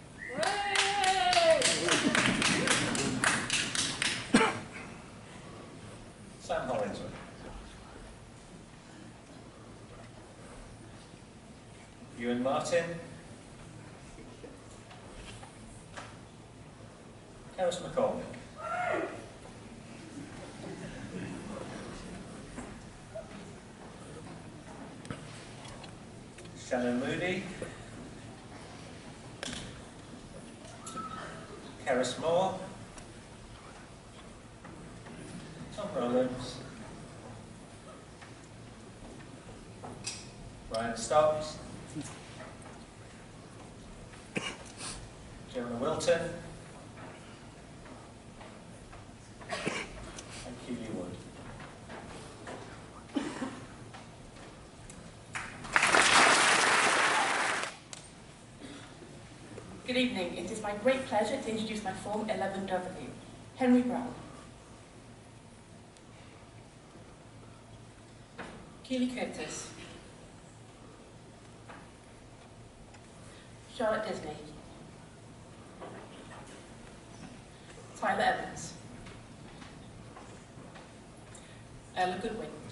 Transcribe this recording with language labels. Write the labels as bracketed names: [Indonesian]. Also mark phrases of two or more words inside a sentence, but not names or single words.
[English] Sam Hollingsworth, Ewan Martin, Harris McCormick, Shannon Moody, Keris Moore, Tom Rollins, Ryan Stocks, Jonah Wilton, and Keely Wood. Good evening. It is my great pleasure to introduce my Form 11W, Henry Brown, Keely Curtis, Charlotte Disney, Tyler Evans, Ella Goodwin,